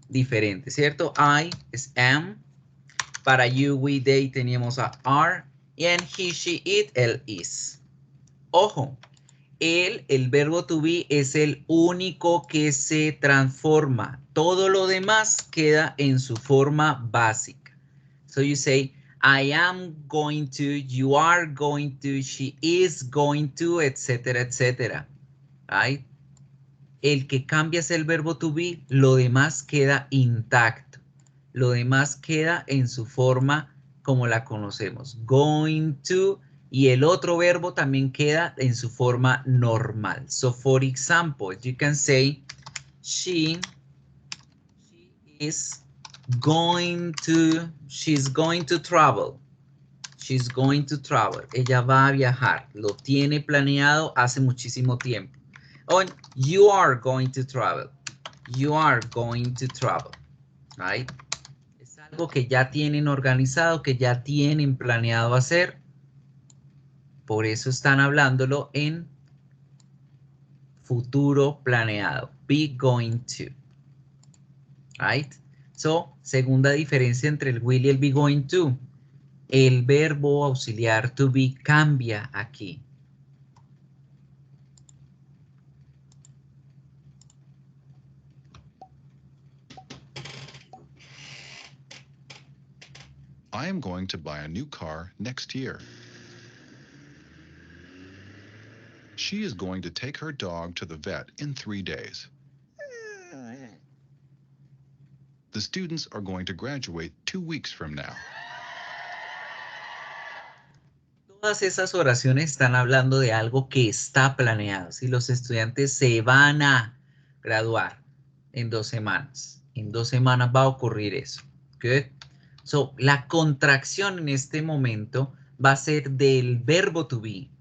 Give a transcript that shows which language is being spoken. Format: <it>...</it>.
<es>diferente, ¿cierto? I es am. Para you, we, they teníamos a are. Y en he, she, it, el is. Ojo, el verbo to be es el único que se transforma. Todo lo demás queda en su forma básica.</es> <en>So you say, I am going to, you are going to, she is going to, etcétera, etcétera. Right?</en> <es>El que cambia es el verbo to be, lo demás queda intacto. Lo demás queda en su forma como la conocemos. Going to, y el otro verbo también queda en su forma normal.</es> <en>So, for example, you can say, she is going to, she's going to travel. She's going to travel.</en> <es>Ella va a viajar. Lo tiene planeado hace muchísimo tiempo.</es> <en>Oh, you are going to travel. You are going to travel. Right?</en> <es>Es algo que ya tienen organizado, que ya tienen planeado hacer. Por eso están hablándolo en futuro planeado.</es> <en>Be going to. Right?</en> <es>So, segunda diferencia entre el will y el be going to. El verbo auxiliar to be cambia aquí.</es> <en>I am going to buy a new car next year. She is going to take her dog to the vet in 3 days. The students are going to graduate 2 weeks from now.</en> <es>Todas esas oraciones están hablando de algo que está planeado. Si los estudiantes se van a graduar en 2 semanas, en 2 semanas va a ocurrir eso. Good. So, la contracción en este momento va a ser del verbo to be.</es>